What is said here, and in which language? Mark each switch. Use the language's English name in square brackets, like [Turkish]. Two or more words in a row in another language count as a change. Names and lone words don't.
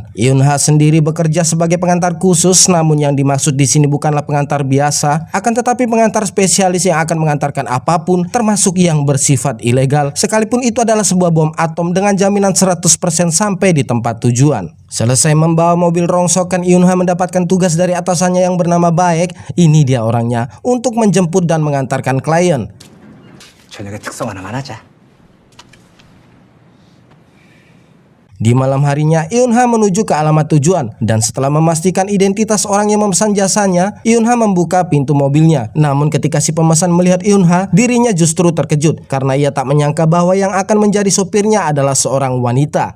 [Indonesian] Eun-ha sendiri bekerja sebagai pengantar khusus, namun yang dimaksud di sini bukanlah pengantar biasa, akan tetapi pengantar spesialis yang akan mengantarkan apapun termasuk yang bersifat ilegal, sekalipun itu adalah sebuah bom atom dengan jaminan 100% sampai di tempat tujuan. Selesai membawa mobil rongsokan, Eun-ha mendapatkan tugas dari atasannya yang bernama Baek, ini dia orangnya, untuk menjemput dan mengantarkan klien. [Korean] 저녁에 특성 하나만 하자. [Indonesian] Di malam harinya, Eun-ha menuju ke alamat tujuan, dan setelah memastikan identitas orang yang memesan jasanya, Eun-ha membuka pintu mobilnya. Namun ketika si pemesan melihat Eun-ha, dirinya justru terkejut karena ia tak menyangka bahwa yang akan menjadi sopirnya adalah seorang wanita.